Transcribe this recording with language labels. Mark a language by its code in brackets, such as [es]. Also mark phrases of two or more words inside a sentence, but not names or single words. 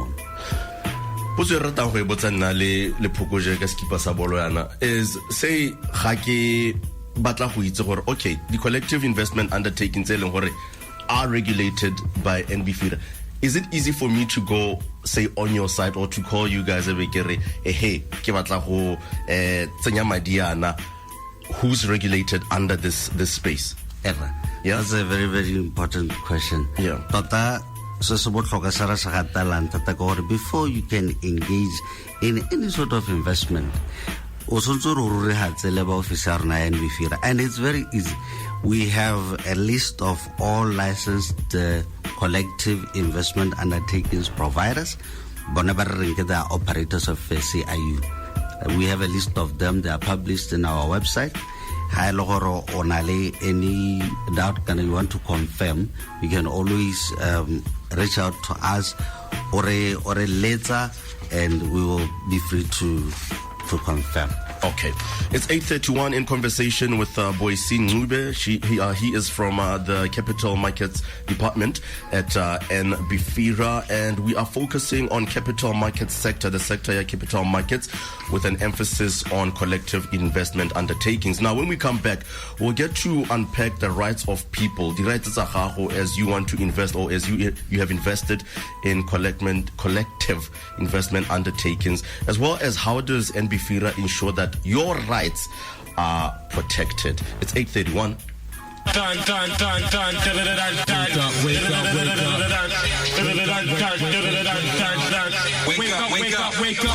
[en] Is say okay, the collective investment undertakings are regulated by NBFIRA. Is it easy for me to go say on your site or to call you guys hey who's regulated under this space? Yeah, that's a very, very important question. Yeah. [tn] Tota se se botlhokwa se re se gatelang thata ke gore [en] before you can engage in any sort of investment, [tn] o tshwanetse re rurihatse le ba office ya rona ya NBFIRA, [en] and it's very easy. We have a list of all licensed collective investment undertakings providers. [tn] Bona ba re reng ke [en] the operators of CIU. We have a list of them. They are published in our website. [tn] Ha ele gore o na le [en] any doubt and you want to confirm, you can always reach out to us or a letter, and we will be free to confirm. Okay, it's 8:31 in conversation with Boysin Ngube. He is from the Capital Markets Department at NBFIRA, and we are focusing on capital markets sector, the sector of capital markets, with an emphasis on collective investment undertakings. Now, when we come back, we'll get to unpack the rights of people, the rights [tn] tsa gago [en] as you want to invest or as you have invested in collective investment undertakings, as well as how does NBFIRA ensure that your rights are protected. It's 8:31. Wake up.